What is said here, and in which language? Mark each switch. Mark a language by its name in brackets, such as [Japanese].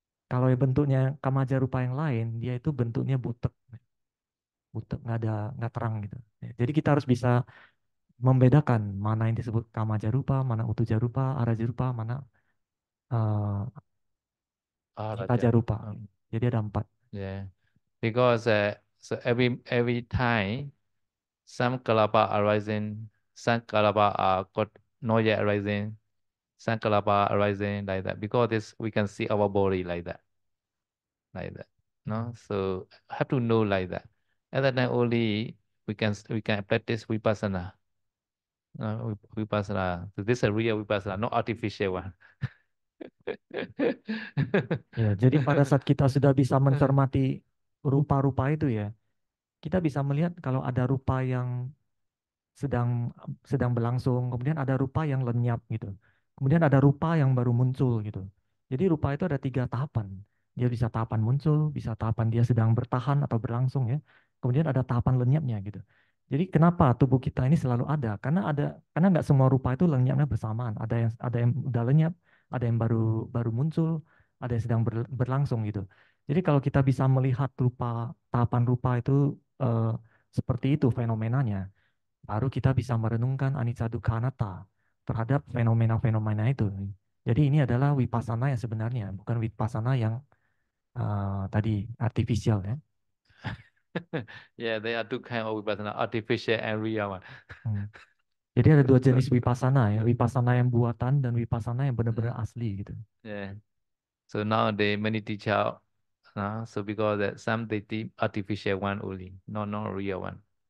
[Indonesian] Kalau bentuknya kamaja rupa yang lain, dia itu bentuknya butek, butek nggak terang gitu. Jadi kita harus bisa membedakan mana yang disebut kamaja rupa, mana utuja rupa, araja rupa, mana Raja. hitaja rupa. Jadi ada 4. [English] Yeah, because so every time some kalapa arising, some kalapa are got not yet arising, some kalapa arising like that. Because this we can see our body like that. No, so have to know like that. At that time only we can practice vipassana. Vipassana. So this is a real vipassana, not artificial one. [Indonesian] Ya, jadi pada saat kita sudah bisa mencermati rupa-rupa itu ya, kita bisa melihat kalau ada rupa yang sedang sedang berlangsung, kemudian ada rupa yang lenyap gitu. Kemudian ada rupa yang baru muncul gitu. Jadi rupa itu ada 3 tahapan. Dia bisa tahapan muncul, bisa tahapan dia sedang bertahan atau berlangsung ya. Kemudian ada tahapan lenyapnya gitu. Jadi kenapa tubuh kita ini selalu ada? Karena nggak semua rupa itu lenyapnya bersamaan. Ada yang udah lenyap, ada yang baru muncul, ada yang sedang berlangsung gitu. Jadi kalau kita bisa melihat tahapan rupa itu seperti itu fenomenanya, baru kita bisa merenungkan anicca dukkha anatta terhadap fenomena-fenomena itu. Jadi ini adalah vipassana yang sebenarnya, bukan vipassana yang tadi artifisial ya. [English] Yeah, there are 2 kind of vipassana, artificial and real one. [Indonesian] Jadi ada 2 jenis vipassana ya, vipassana yang buatan dan vipassana yang benar-benar asli gitu. [English] Yeah. So nowadays many teacher, so because that some they teach artificial one only, not real one.